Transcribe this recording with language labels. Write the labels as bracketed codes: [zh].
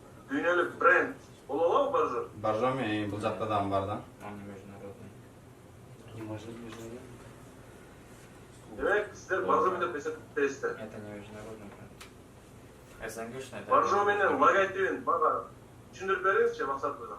[ky] Дүйнөлүк бренд боло алабы Боржоми? Боржоми бул жакта дагы бар да. [ru] Он не международный. Не может международный. [ky] Демек, сиздер Боржоми деп эсептейсиздер. [ru] Это не международный бренд. СНГшный, это... [ky] Боржоминин логотипин бага түшүндүрүп бериңизчи максат мырза.